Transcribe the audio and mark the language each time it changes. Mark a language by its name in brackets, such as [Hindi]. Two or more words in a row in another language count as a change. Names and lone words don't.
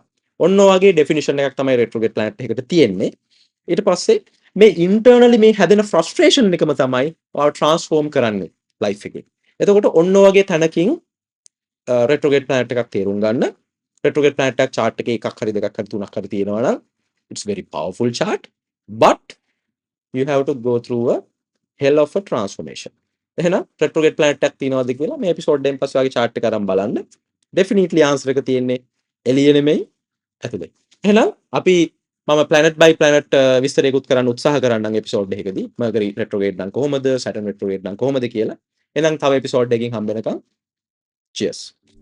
[Sinhala] ඔන්න ඔයගේ ඩෙෆිනිෂන් එකක් තමයි [English] retrograde planet [Sinhala] එකකට තියෙන්නේ. ඊට පස්සේ මේ ඉන්ටර්නලි මේ හැදෙන ෆ්‍රස්ට්‍රේෂන් එකම තමයි ඔයාව ට්‍රාන්ස්ෆෝම් කරන්නේ ලයිෆ් එකේ. එතකොට ඔන්න ඔයගේ තැනකින් [English] retrograde planet [Sinhala] එකක් තේරුම් ගන්න. [English] retrograde planet [Sinhala] එකක් chart එකේ එකක් හරි දෙකක් හරි තුනක් හරි තියෙනවා නම් [English] it's very powerful chart, but you have to go through a hell of a transformation. [Sinhala] එහෙනම් [English] retrograde planet [Sinhala] එකක් තියෙනවද කියලා මේ එපිසෝඩ් එකෙන් පස්සේ වගේ chart එක අරන් බලන්න. [English] definitely answer [Sinhala] එක තියෙන්නේ එළිය නෙමෙයි ඇතුලේ. එහෙනම් අපි මම [English] planet by planet [Sinhala] විස්තරයකුත් කරන්න උත්සාහ කරන්නම් එපිසෝඩ් එකකදී. [English] Mercury retrograde [Sinhala] නම් කොහොමද, [English] Saturn retrograde [Sinhala] නම් කොහොමද කියලා. එහෙනම් තව එපිසෝඩ් එකකින් හම්බ වෙනකම් cheers.